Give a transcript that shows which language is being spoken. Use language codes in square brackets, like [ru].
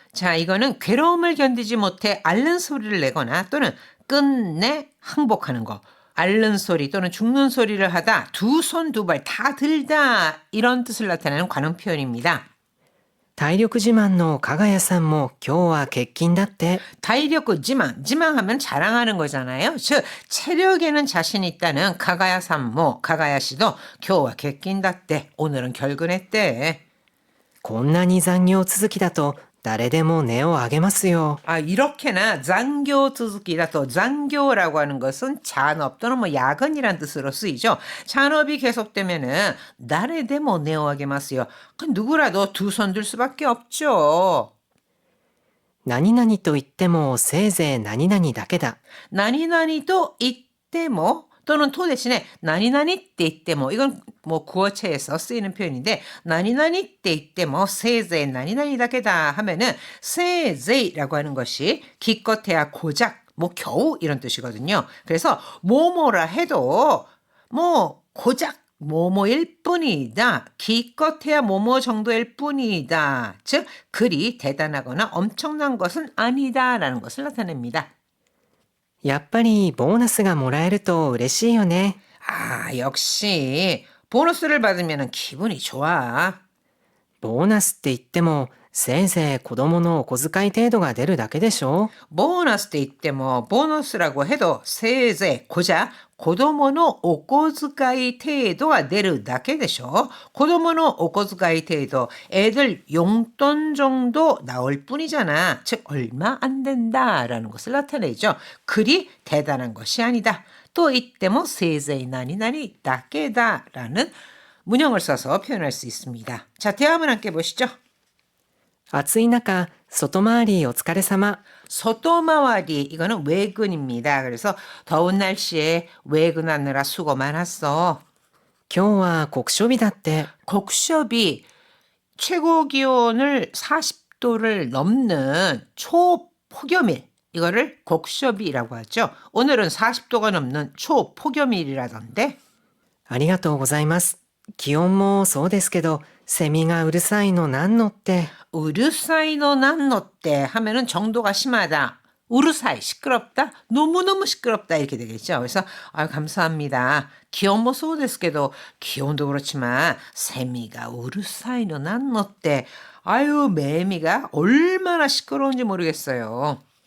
[ko] 자, 이거는 괴로움을 견디지 못해 앓는 소리를 내거나 또는 끝내 항복하는 거. 앓는 소리 또는 죽는 소리를 하다 두 손 두 발 다 들다 이런 뜻을 나타내는 관용 표현입니다. [ja] 体力自慢の加賀谷さんも今日は欠勤だって. [ko] 体力自慢, 지망하면 자랑하는 거잖아요. 즉 체력에는 자신 있다는 가가야 산모, 가가야 씨도 [ja] 今日は欠勤だって, [ko] 오늘은 결근했대. [ja] こんなに残業続きだと誰でも値を上げますよ. [ko] 이렇게나 [ja] 残業続きだと, [ko] 残業라고 하는 것은 잔업 또는 야근이란 뜻으로 쓰이죠. 잔업이 계속되면은 [ja] 誰でも 値を上げますよ. [ko] 누구라도 두 손 들 수밖에 없죠. [ja] 何々と言ってもせいぜい何々だけだ. 何々と言っても [ko] 또는 토 대신에 나니나니 때 이때 이건 구어체에서 쓰이는 표현인데 나니나니 때 이때 세제 나니나니 다게다 하면은 세제라고 하는 것이 기껏해야 고작 겨우 이런 뜻이거든요. 그래서 뭐뭐라 해도 고작 뭐뭐일 뿐이다. 기껏해야 뭐뭐 정도일 뿐이다. 즉 그리 대단하거나 엄청난 것은 아니다라는 것을 나타냅니다. [ja] やっぱりボーナスがもらえると嬉しいよね. [ko] 역시 보너스를 받으면 기분이 좋아. [ja] ボーナスって言ってもせいぜい子供のお小遣い程度が出るだけでしょ。 [ko] 보너스 때 있대 뭐 보너스라고 해도 세제 고작 [ja] 子供のお小遣い程度が出るだけでしょ。子供のお小遣い程度, [ko] 애들 용돈 정도 나올 뿐이잖아. 즉 얼마 안 된다라는 것을 나타내죠. 그리 대단한 것이 아니다. 또 이때 뭐 세제 나니나니 다케다라는 문형을 써서 표현할 수 있습니다. 자, 대화문 함께 보시죠. [ja] 暑い中、外回りお疲れ様。 [ko] 소토마와리 이거는 외근입니다. 그래서 더운 날씨에 외근하느라 수고 많았어. [ja] 今日は酷暑日だって。 [ko] 곡숍이 최고 기온을 40도를 넘는 초폭염일 이거를 곡숍이라고 하죠. 오늘은 40도가 넘는 초폭염일이라던데. [ja] ありがとうございます。気温もそうですけど、セミがうるさいのなんのって。 [ko] 우르사이노 난노때 하면은 정도가 심하다. 우르사이 시끄럽다. 너무너무 시끄럽다 이렇게 되겠죠. 그래서 감사합니다. 기온 뭐 [ja] 소데스케도 [ko] 기온도 그렇지만 [ja] 세미가 우르사이노 난노때 [ko] 매미가 얼마나 시끄러운지 모르겠어요.